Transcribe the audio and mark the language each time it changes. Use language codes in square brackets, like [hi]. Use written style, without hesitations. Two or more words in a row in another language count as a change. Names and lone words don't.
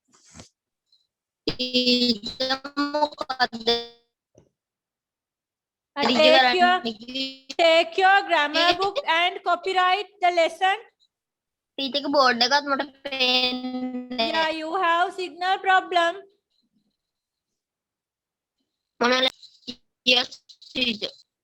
[en] Take your grammar book and copyright the lesson. teacher board [si] එකත් මට පේන්නේ [en] Yeah, you have signal problem. මොනවද? Yes, teacher.